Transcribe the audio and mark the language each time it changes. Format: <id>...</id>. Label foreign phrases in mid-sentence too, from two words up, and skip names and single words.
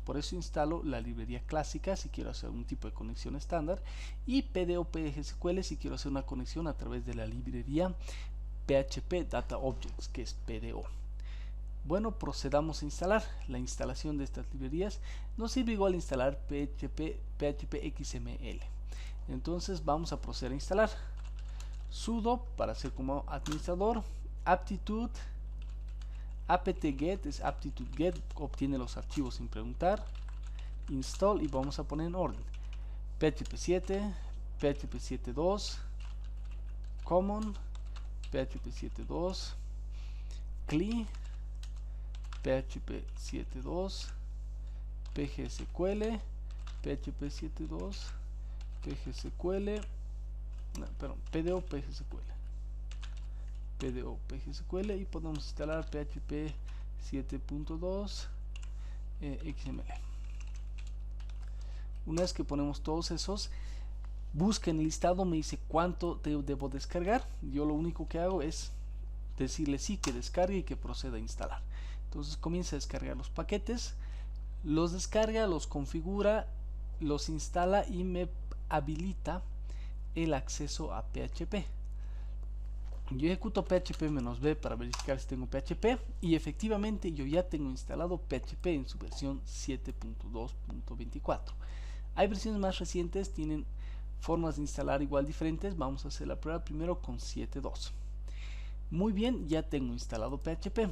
<es>Por eso instalo la librería clásica si quiero hacer un tipo de conexión estándar, y PDO-PGSQL si quiero hacer una conexión a través de la librería PHP Data Objects, que es PDO. Bueno, procedamos a instalar. La instalación de estas librerías nos sirve igual a instalar PHP XML. Entonces vamos a proceder a instalar. Sudo para hacer como administrador, aptitude, apt-get es aptitude-get, obtiene los archivos sin preguntar, install, y vamos a poner en orden PHP 7, PHP 7.2, common, PHP 7.2, CLI, PHP 7.2, PGSQL, PHP 7.2, PGSQL, no, perdón, PDO PGSQL, PDO PGSQL, y podemos instalar PHP 7.2 XML. Una vez que ponemos todos esos, busca en el listado, me dice cuánto debo descargar. Yo lo único que hago es decirle sí, que descargue y que proceda a instalar. Entonces comienza a descargar los paquetes, los descarga, los configura, los instala y me habilita el acceso a PHP. Yo ejecuto php-b para verificar si tengo PHP, y efectivamente yo ya tengo instalado PHP en su versión 7.2.24. Hay versiones más recientes, tienen formas de instalar igual diferentes. Vamos a hacer la prueba primero con 7.2. Muy bien, ya tengo instalado PHP.</es>